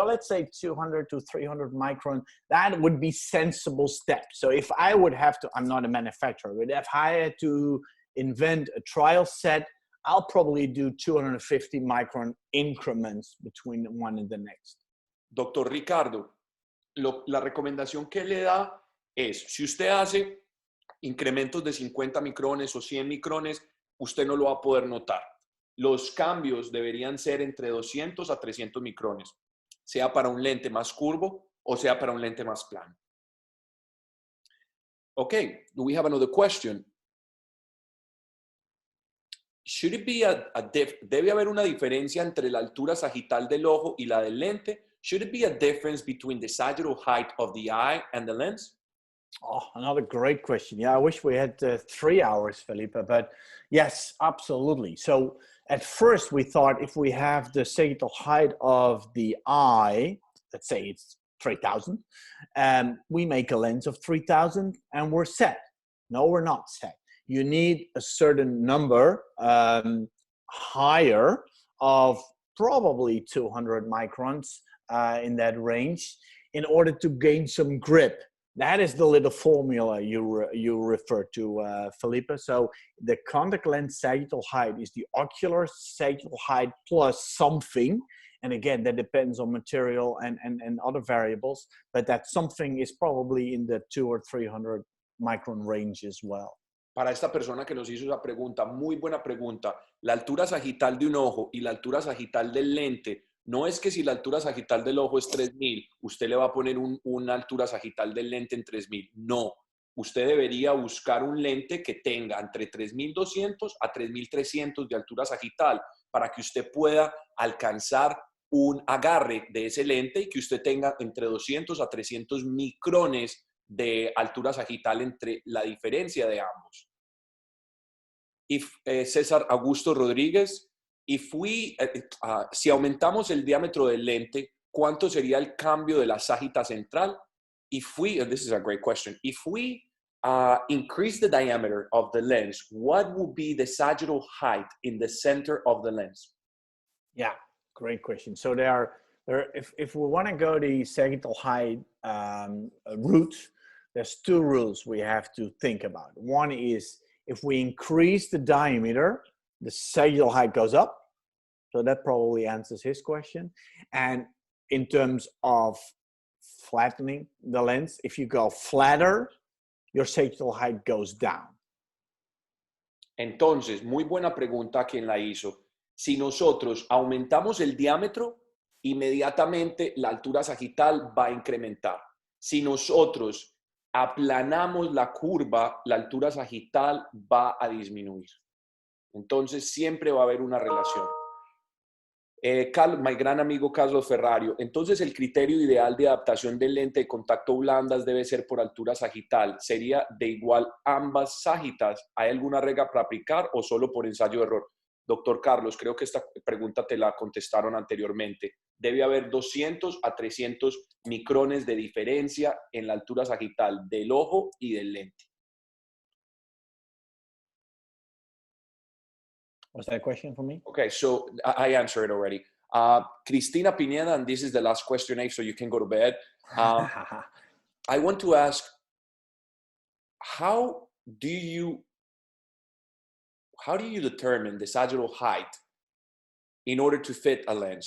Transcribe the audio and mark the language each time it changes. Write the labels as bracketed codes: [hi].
[en] So let's say 200 to 300 micron. That would be sensible steps. So if I would have to, I'm not a manufacturer, but if I had to invent a trial set, I'll probably do 250 micron increments between one and the next. [es] Doctor Ricardo, la recomendación que le da es, si usted hace incrementos de 50 micrones o 100 micrones, usted no lo va a poder notar. Los cambios deberían ser entre 200 a 300 micrones, sea para un lente más curvo o sea para un lente más plano. [en] Okay, we have another question. [es] Should it be debe haber una diferencia entre la altura sagital del ojo y la del lente? [en] Should it be a difference between the sagittal height of the eye and the lens? Oh, another great question. Yeah, I wish we had 3 hours, Felipe, but yes, absolutely. So at first we thought if we have the sagittal height of the eye let's say it's 3,000. We make a lens of 3,000 and we're set. No, we're not set. You need a certain number higher of probably 200 microns in that range in order to gain some grip. That is the little formula you refer to, Felipe. So the contact lens sagittal height is the ocular sagittal height plus something. And again, that depends on material and other variables, but that something is probably in the 200 or 300 micron range as well. [es] Para esta persona que nos hizo esa pregunta, muy buena pregunta. La altura sagital de un ojo y la altura sagital del lente, no es que si la altura sagital del ojo es 3000, usted le va a poner una altura sagital del lente en 3000. No, usted debería buscar un lente que tenga entre 3200 a 3300 de altura sagital para que usted pueda alcanzar un agarre de ese lente y que usted tenga entre 200 a 300 micrones de altura sagital entre la diferencia de ambos. César Augusto Rodríguez, si aumentamos el diámetro del lente, ¿cuánto sería el cambio de la sagita central? [en] This is a great question. If we increase the diameter of the lens, what would be the sagittal height in the center of the lens? Yeah, great question. So if we want to go the sagittal height route, there's two rules we have to think about. One is if we increase the diameter, the sagittal height goes up. So that probably answers his question. And in terms of flattening the lens, if you go flatter, your sagittal height goes down. [es] Entonces, muy buena pregunta quien la hizo. Si nosotros aumentamos el diámetro, inmediatamente la altura sagital va a incrementar. Si nosotros aplanamos la curva, la altura sagital va a disminuir. Entonces, siempre va a haber una relación. Mi gran amigo Carlos Ferrario, entonces el criterio ideal de adaptación del lente de contacto blandas debe ser por altura sagital. ¿Sería de igual ambas sagitas? ¿Hay alguna regla para aplicar o solo por ensayo de error? Doctor Carlos, creo que esta pregunta te la contestaron anteriormente. Debe haber 200 a 300 micrones de diferencia en la altura sagital del ojo y del lente. [en] Was that a question for me? Okay, so I answered it already. Cristina Pineda, and this is the last question, Abe, so you can go to bed. I want to ask, how do you determine the sagittal height in order to fit a lens?